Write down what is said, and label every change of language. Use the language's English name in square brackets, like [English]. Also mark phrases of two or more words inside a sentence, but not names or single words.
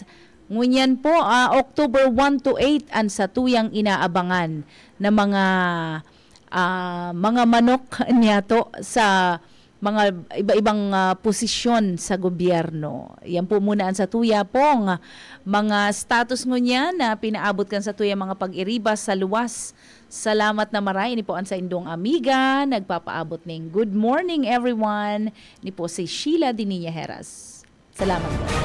[Bikol] Ngunyan po, October 1 to 8 ang satuyang inaabangan na mga manok niya to sa mga iba-ibang posisyon sa gobyerno. Yan po muna ang satuya pong mga status ngunyan na pinaabot kan sa tuya mga pag-iribas sa luwas. Salamat na maray. Ini po ang sa indong amiga. Nagpapaabot ng [English] good morning everyone. [Bikol] Ini po si Sheila Diniña Heras. Salamat po.